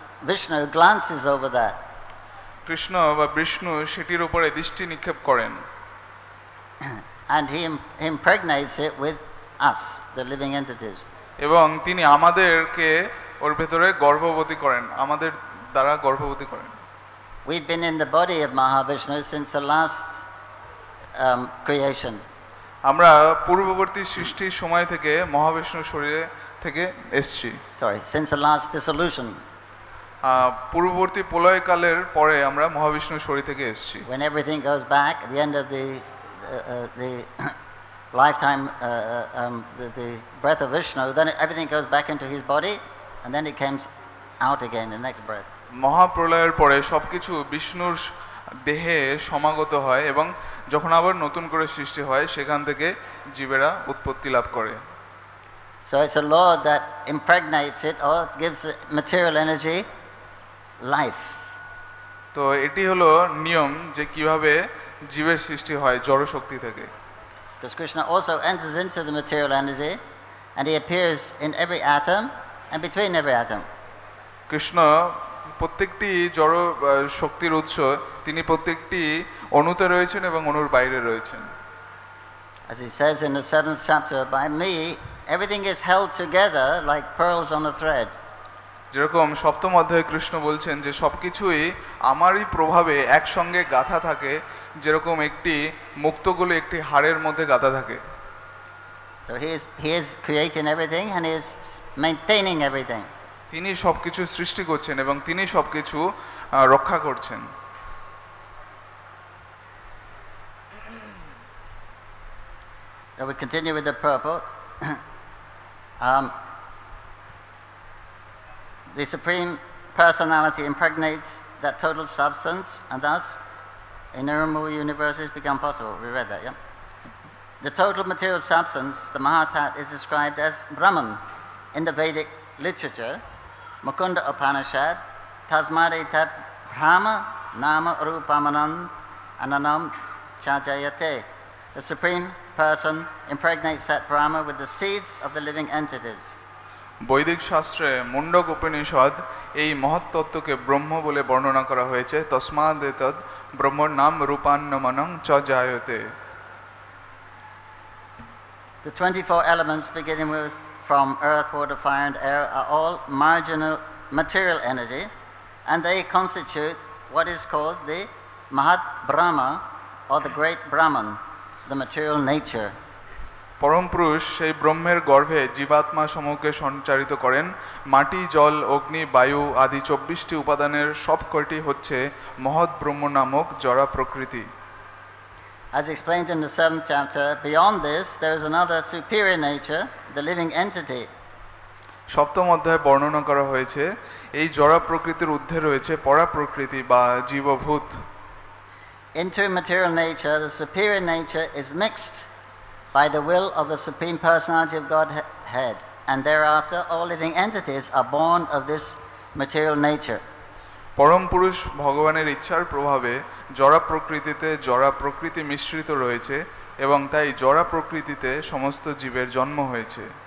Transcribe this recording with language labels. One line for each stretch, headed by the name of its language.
English: Vishnu glances over that.
Bangla: Krishna বা বিষ্ণু সেটির উপরে দৃষ্টি নিক্ষেপ করেন।
English: And he impregnates it with us, the living entities.
Bangla: এবং তিনি আমাদেরকে ওর ভেতরে গর্ভবতী করেন, আমাদের দ্বারা গর্ভবতী করেন।
English: We've been in the body of Mahavishnu since the last creation.
Bangla: আমরা পূর্ববর্তী সৃষ্টির সময় থেকে মহাবিষ্ণুর শরীরে থেকে এসেছি।
English: Sorry, since the last dissolution.
Bangla: পূর্ববর্তী প্রলয়কালের পরে আমরা মহাবিষ্ণুর শরীর থেকে এসেছি।
English: When everything goes back at the end of the lifetime, the breath of Vishnu, then everything goes back into his body, and then it comes out again the next breath.
Bangla: মহাপ্রলয়ের পরে সবকিছু বিষ্ণুর দেহে সমাগত হয় এবং যখন আবার নতুন করে সৃষ্টি হয় সেখান থেকে জীবেরা উৎপত্তি লাভ করে।
English: So it's a law that impregnates it or gives the material energy life.
Bangla: তো এটি হলো নিয়ম যে কিভাবে জীবের সৃষ্টি হয় জড় শক্তি থেকে।
English: Because Krishna also enters into the material energy and he appears in every atom and between every atom.
Bangla: Krishna প্রত্যেকটি জড় শক্তির উৎস, তিনি প্রত্যেকটি অণুতে রয়েছেন এবং অণুর বাইরে রয়েছেন।
English: As he says in the 7th chapter, by me everything is held together like pearls on a thread.
Bangla: যেরকম সপ্তম অধ্যায়ে কৃষ্ণ বলছেন যে সবকিছুই আমারই প্রভাবে একসঙ্গে গাঁথা থাকে, যেরকম একটি মুক্তগুলো একটি হাড়ের মধ্যে গাঁথা থাকে।
English: So he is creating everything and he is maintaining everything.
Bangla: তিনি সবকিছু সৃষ্টি করছেন এবং তিনি সবকিছু রক্ষা করছেন।
English: So we continue with the purport. The Supreme Personality impregnates that total substance, and thus innumerable universes become possible. We read that, yeah? The total material substance, the Mahatat, is described as Brahman in the Vedic literature.
Sanskrit: Mukunda Upanishad, Tasmade Tat Brahma Nama Rupamanam Ananam Chajayate.
English: The Supreme Person impregnates that Brahma with the seeds of the living entities.
Bangla: বৈদিক শাস্ত্রে মুন্ডক উপনিষদ এই মহত্তত্ত্বকে ব্রহ্ম বলে বর্ণনা করা হয়েছে।
Sanskrit: তস্মাদ এতদ ব্রহ্মর নাম রূপান্নমনং চ জায়তে।
English: The 24 elements beginning with from earth, water, fire and air are all marginal material energy, and they constitute what is called the Mahat Brahma or the Great Brahman, the material nature.
Bangla: পরম পুরুষ সেই ব্রহ্মের গর্ভে জীবাত্মা সমূহকে সঞ্চারিত করেন। মাটি, জল, অগ্নি, বায়ু আদি 24টি উপাদানের সব কয়টি হচ্ছে মহৎ ব্রহ্ম নামক জড়া প্রকৃতি।
English: As explained in the 7th chapter, beyond this there is another superior nature, the living entity.
Bangla: সপ্তম অধ্যায়ে বর্ণনা করা হয়েছে এই জড় প্রকৃতির ঊর্ধ্বে রয়েছে পরা প্রকৃতি বা জীবভূত।
English: Into material nature, the superior nature is mixed by the will of the Supreme Personality of Godhead, and thereafter all living entities are born of this material nature.
Bangla: পরম পুরুষ ভগবানের ইচ্ছার প্রভাবে জড় প্রকৃতিতে জড় প্রকৃতি মিশ্রিত রয়েছে এবং তাই জড় প্রকৃতিতে সমস্ত জীবের জন্ম হয়েছে।